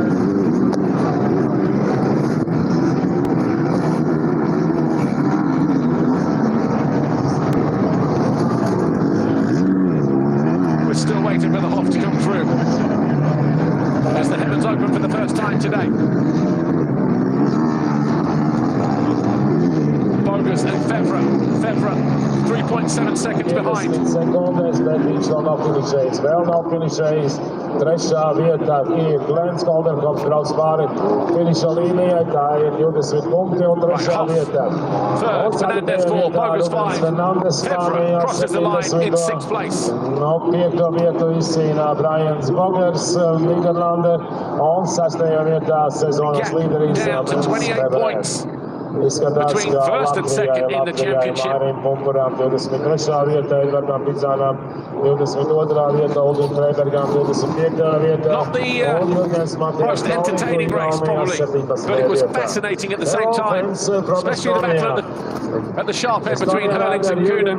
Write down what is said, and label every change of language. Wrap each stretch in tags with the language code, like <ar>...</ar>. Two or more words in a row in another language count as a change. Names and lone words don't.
<en>Still waiting for the Hoff to come through as the heavens open for the first time today. Bogus and Fevre 3.7 seconds behind.</en> <lv>Trešā vietā ir Glens Kolderkops brauc pāri finiša līnijai, tā ir 20 punkti un trešā vietā.</lv> <en>Third, Fernandez 4, Bogus 5. Fevre crosses the line in 6th place.</en> <lv>No 5. vietu izcīnā Brians Bogers, Nīderlande, un 6. vietā sezonas līderis.</lv> <en>Down to 28 points. Between 1st and 2nd in the championship. Not the most entertaining race, probably, but it was fascinating at the same time, especially the battle at the sharp end between Herlings and Kühnen.</en>